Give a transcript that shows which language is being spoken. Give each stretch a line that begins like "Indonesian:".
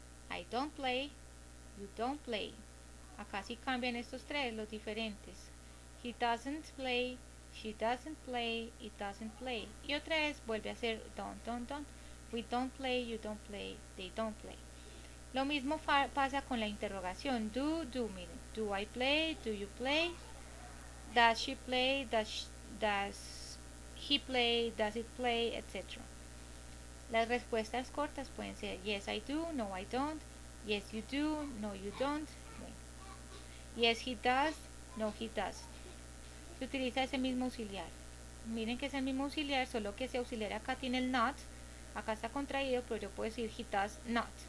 English: I don't play, you don't play.
Spanish: Acá sí cambian estos tres, los diferentes.
English: He doesn't play, she doesn't play, it doesn't play.
Spanish: Y otra vez vuelve a ser don't.
English: We don't play, you don't play, they don't play.
Spanish: Lo mismo pasa con la interrogación.
English: Do, miren. Do I play, do you play? Does she play, does he play, does it play, etc.
Spanish: Las respuestas cortas pueden ser
English: yes I do, no I don't, yes you do, no you don't.
Spanish: Bueno.
English: Yes he does, no he does.
Spanish: Se utiliza ese mismo auxiliar. Miren que es el mismo auxiliar, solo que ese auxiliar acá tiene el not, acá está contraído, pero yo puedo decir
English: he does not.